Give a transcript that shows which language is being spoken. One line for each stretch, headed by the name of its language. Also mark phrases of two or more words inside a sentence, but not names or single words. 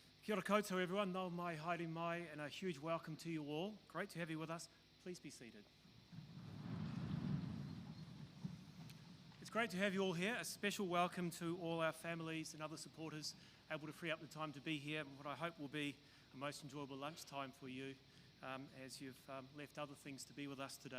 Māori: Kia ora koutou everyone, nau mai, haere mai,
English: and a huge welcome to you all. Great to have you with us. Please be seated. It's great to have you all here. A special welcome to all our families and other supporters able to free up the time to be here, what I hope will be a most enjoyable lunchtime for you as you've left other things to be with us today.